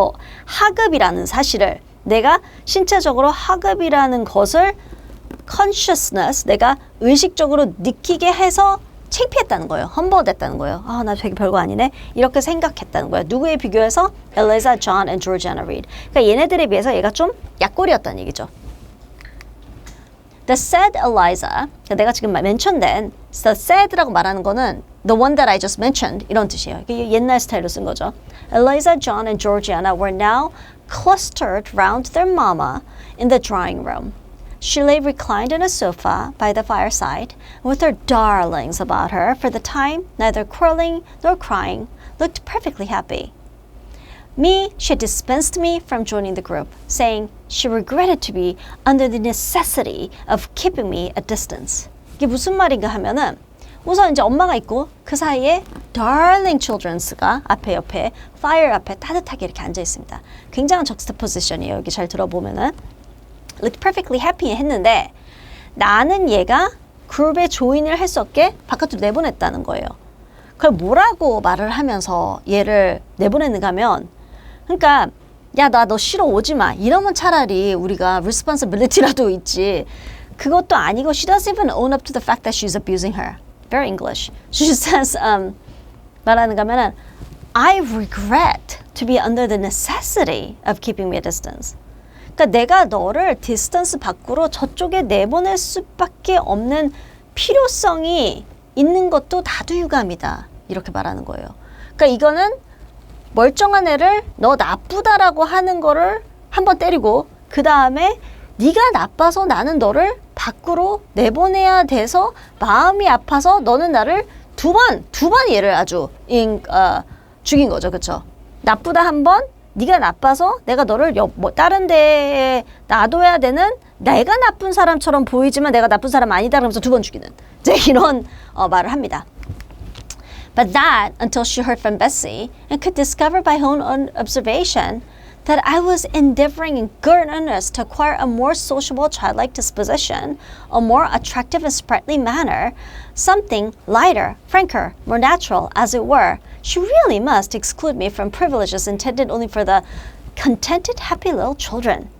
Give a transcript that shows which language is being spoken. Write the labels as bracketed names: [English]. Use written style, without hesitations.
[Korean] 더 하급이라는 사실을 내가 신체적으로 하급이라는 것을 consciousness, 내가 의식적으로 느끼게 해서 창피했다는 거예요. 험버됐다는 거예요. 나 되게 별거 아니네. 이렇게 생각했다는 거예요. 누구에 비교해서? Eliza, John, and Georgiana Reed. 그러니까 얘네들에 비해서 얘가 좀 약골이었다는 얘기죠. The said Eliza, 내가 지금 mention된 the said라고 말하는 거는 [English] the one that I just mentioned [Korean] 이런 뜻이에요. 이게 옛날 스타일로 쓴 거죠. [English] Eliza, John, and Georgiana were now clustered round their mama in the drawing room. She lay reclined on a sofa by the fireside with her darlings about her. For the time, neither quarreling nor crying, looked perfectly happy. Me, she had dispensed me from joining the group, saying she regretted to be under the necessity of keeping me at distance. [Korean] 이게 무슨 말인가 하면은 우선 이제 엄마가 있고 그 사이에 darling childrens가 앞에 옆에 fire 앞에 따뜻하게 이렇게 앉아 있습니다. 굉장한 juxtaposition이에요. 여기 잘 들어보면은 [English] looked perfectly happy [Korean] 했는데 나는 얘가 그룹에 조인을 할 수 없게 바깥으로 내보냈다는 거예요. 그걸 뭐라고 말을 하면서 얘를 내보냈는가 하면 그러니까 야 나 너 싫어 오지 마 이러면 차라리 우리가 responsibility라도 있지 그것도 아니고 [English] she doesn't even own up to the fact that she's abusing her. Very English. She says [Korean] 말하는가 하면은 [English] I regret to be under the necessity of keeping me a distance. [Korean] 그러니까 내가 너를 디스턴스 밖으로 저쪽에 내보낼 수밖에 없는 필요성이 있는 것도 나도 유감이다. 이렇게 말하는 거예요. 그러니까 이거는 멀쩡한 애를 너 나쁘다라고 하는 거를 한번 때리고 그 다음에 네가 나빠서 나는 너를 밖으로 내보내야 돼서 마음이 아파서 너는 나를 두 번 얘를 아주 죽인 거죠. 그렇죠? 나쁘다 한 번, 네가 나빠서 내가 너를 다른 데에 놔둬야 되는 내가 나쁜 사람처럼 보이지만 내가 나쁜 사람 아니다 그러면서 두 번 죽이는 이제 이런 말을 합니다. [English] But that until she heard from Bessie and could discover by her own observation that I was endeavoring in good earnest to acquire a more sociable childlike disposition, a more attractive and sprightly manner, something lighter, franker, more natural, as it were, she really must exclude me from privileges intended only for the contented, happy little children.